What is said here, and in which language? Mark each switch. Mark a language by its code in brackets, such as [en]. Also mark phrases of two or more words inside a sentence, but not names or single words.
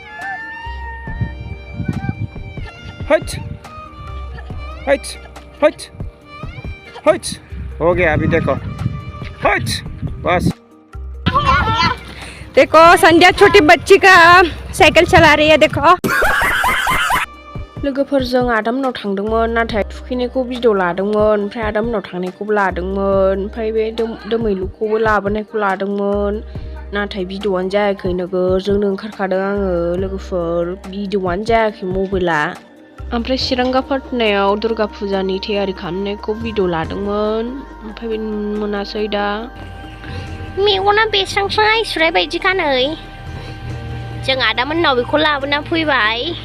[hi] हाइट हाइट हाइट हाइट हो गया अभी देखो हाइट बस देखो संध्या छोटी बच्ची का साइकिल चला रही है देखो [brx] लोगोफोरजों आदामनाव थांदोंमोन नाथाय थुखैनायखौ भिडिअ लादोंमोन ओमफ्राय आदामनाव थांनायखौबो लादोंमोन ओमफ्राय बे दोमैलुखौबो लाबोनायखौ लादोंमोन नाथाय भिडिअआनो जायाखै नोगोर जोंनो ओंखारखादों आङो लोगोफोर भिडिअआनो जायाखै मबाइला ओमफ्राय चिरांगापाटनायाव दुर्गा फुजानि तैयारि खालामनायखौ भिडिअ लादोंमोन ओमफ्राय बे मोनासै दा मेगना बेस्रांस्रां आइसुराय बायदिखा नै जों आदामोननाव बेखौ लाबोना फैबाय